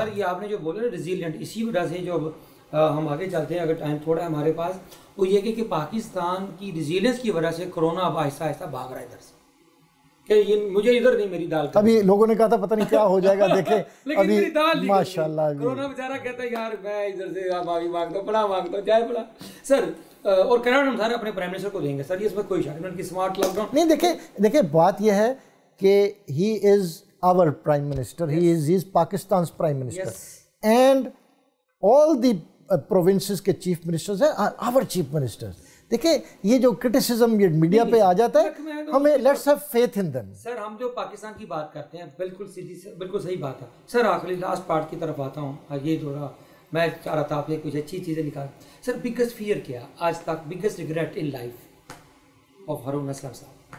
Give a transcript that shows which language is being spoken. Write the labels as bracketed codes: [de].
[ur] سر یہ آپ نے جو بولا نا ریزیلینٹ, اسی وجہ سے جو ہم آگے چلتے ہیں, اگر ٹائم تھوڑا ہے ہمارے پاس, وہ یہ کہ پاکستان کی ریزیلینس کی وجہ سے کرونا اب آہستہ آہستہ بھاگ رہا ہے ادھر سے, کہ یہ مجھے ادھر نہیں میری دال. ابھی لوگوں نے کہا تھا پتہ نہیں کیا ہو جائے گا, دیکھیں ابھی ماشاء اللہ کرونا بیچارہ کہتا ہے یار میں ادھر سے معافی مانگتا ہوں, پڑا مانگتا ہوں, جائے پڑا. سر اور کریڈٹ ہم سارے اپنے پرائم منسٹر کو دیں گے سر, اس میں کوئی شک نہیں. کی اسمارٹ لاک ڈاؤن نہیں, دیکھیں بات یہ ہے کہ [en] he is our prime minister, he is Pakistan's prime minister, and all the provinces [ur] کے چیف منسٹرز ہیں [en] are our chief ministers. [ur] دیکھیں یہ جو کرٹیسزم یہ میڈیا پہ آ جاتا ہے, ہمیں [en] let's have faith in them. [ur] سر ہم جو پاکستان کی بات کرتے ہیں بالکل سیدھی سے بالکل صحیح بات ہے سر. آخری لاسٹ پارٹ کی طرف آتا ہوں. یہ تھوڑا میں چاہ رہا تھا آپ نے کچھ اچھی چیزیں نکال. سر بگیسٹ فیئر کیا آج تک, biggest regret in life of Haroon Aslam صاحب؟